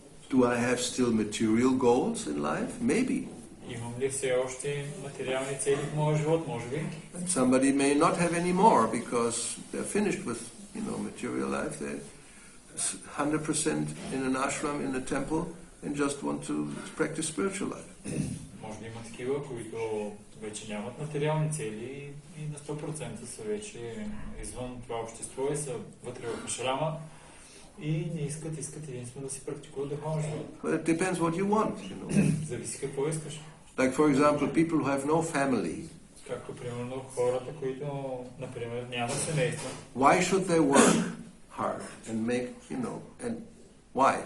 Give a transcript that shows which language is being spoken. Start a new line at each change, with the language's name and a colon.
English: Do I have still material goals in life? Maybe.
Bulgarian: Имам ли все още материални цели в моя живот? Може би.
English: And somebody may not have any more because they're finished with, material life. They're 100% in an ashram, in a temple, and just want to practice spiritual life.
Bulgarian: Може да има такива, които вече нямат материални цели и на 100% са вече извън това общество и са вътре в ашрама и не искат единствено да си практикуват духовен живот.
English: But it depends what you want,
Bulgarian: Зависи какво искаш.
English: Like, for example, people who have no family.
Bulgarian: Както, примерно, хората, които, например, нямат семейство.
English: Why should they work hard and make, and why?